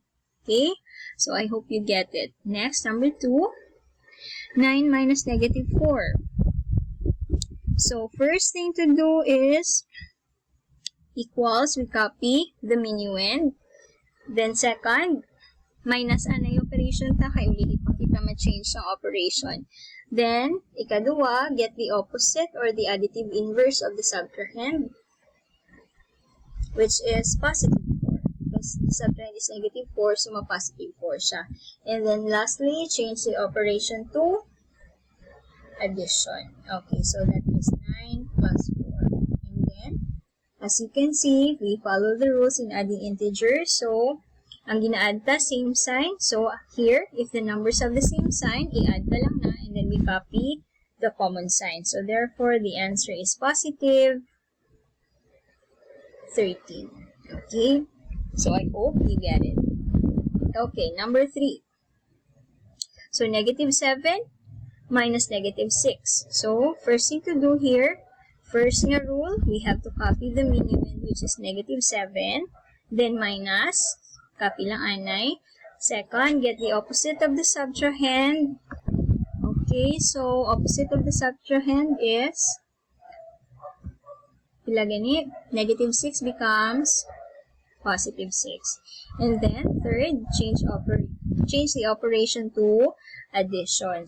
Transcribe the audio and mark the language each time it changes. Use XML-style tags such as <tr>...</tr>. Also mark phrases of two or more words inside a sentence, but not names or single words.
<en>Okay, so I hope you get it. Next, number 2, 9 minus negative 4. So first thing to do is equals, we copy the minuend. Then second,</en> <hil>minus anay operation ta, kay uli ipakita ma-change ang operation. Then, ikadua,</hil> <en>get the opposite or the additive inverse of the subtrahend. which is positive 4. Because the subtrahend is negative 4, so ma-positive 4 siya. And then lastly, change the operation to addition. Okay, so that is 9 plus 4. And then, as you can see, we follow the rules in adding integers. So,</en> <hil>ang gina-add ta, same sign.</hil> <en>So, here, if the numbers have the same sign,</en> <hil>i-add ta lang na,</hil> <en>and then we copy the common sign. So, therefore, the answer is positive 13. Okay? So, I hope you get it. Okay, number 3. So, negative 7 minus negative 6. So, first thing to do here, first nga rule, we have to copy the minimum, which is negative 7. Then, minus, copy</en> <hil>lang anay.</hil> <en>Second, get the opposite of the subtrahend. Okay, so opposite of the subtrahend is, ilagay negative 6 becomes positive 6. And then, third, change the operation to addition.</en>